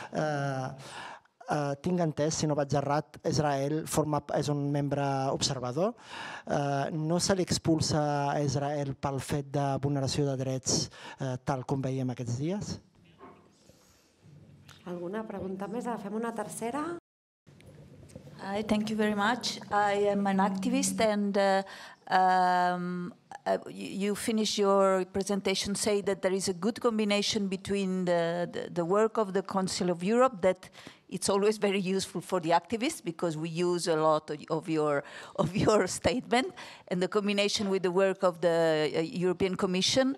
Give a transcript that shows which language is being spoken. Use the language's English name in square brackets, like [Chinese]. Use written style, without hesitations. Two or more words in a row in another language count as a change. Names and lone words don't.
[Catalan] Tinc entès, si no vaig errat, Israel és un membre observador. No se li expulsa a Israel pel fet de vulneració de drets tal com veiem aquests dies? Alguna pregunta més? Fem una tercera. [English] Hi, thank you very much. I am an activist, and you finish your presentation say that there is a good combination between the work of the Council of Europe, that it's always very useful for the activists because we use a lot of your statement, and the combination with the work of the European Commission.